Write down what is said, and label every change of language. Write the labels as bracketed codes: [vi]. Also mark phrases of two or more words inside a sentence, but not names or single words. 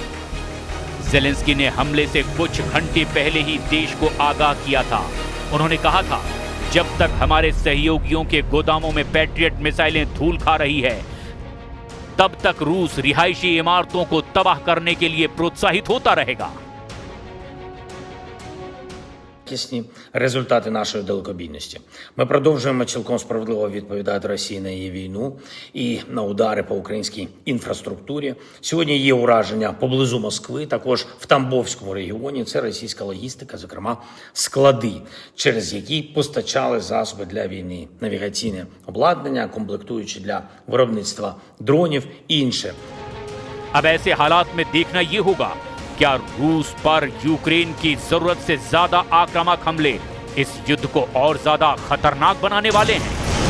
[hi] जेलेंस्की ने हमले से कुछ घंटे पहले ही देश को आगाह किया था। उन्होंने कहा था, जब तक हमारे सहयोगियों के गोदामों में पेट्रियट मिसाइलें धूल खा रही है, तब तक रूस रिहायशी इमारतों को तबाह करने के लिए प्रोत्साहित होता रहेगा। [uk] Якісні результати нашої далекобійності. Ми продовжуємо цілком справедливо відповідати Росії на її війну і на удари по українській інфраструктурі. Сьогодні є ураження поблизу Москви, також в Тамбовському регіоні. Це російська логістика, зокрема склади, через які постачали засоби для війни, навігаційне обладнання, комплектуючі для виробництва дронів і інше. [hi] अब ऐसे हालात में देखना यह होगा, क्या रूस पर यूक्रेन की जरूरत से ज्यादा आक्रामक हमले इस युद्ध को और ज्यादा खतरनाक बनाने वाले हैं।